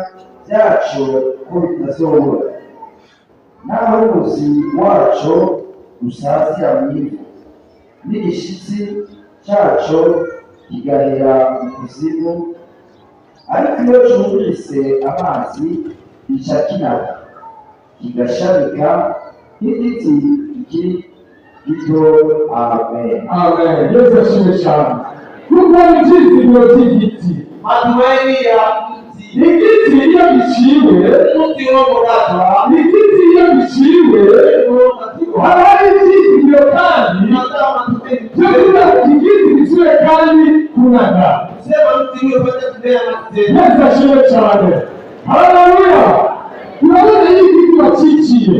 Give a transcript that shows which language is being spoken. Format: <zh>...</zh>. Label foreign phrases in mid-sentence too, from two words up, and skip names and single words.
<rn>byacu ko bitazobura naho umuzi wacu usazira mu ivu n'igishitsi cyacu kigahera mu kuzimu ariko iyo cyumvise amazi gica kinaka kigashabika nk'igiti kikiri gito amen amen Yesu ashimwe cyane kuko ibyizigiro by'igiti</rn> <sw>matumaini ya</sw> <rn>igiti iyo giciwe igiti iyo giciwe haba hari ibyizigiro kandi igiti giciwe kandi kunaga Yesu ashimwe cyane haleluya urabona y'igiti wacikiye</rn>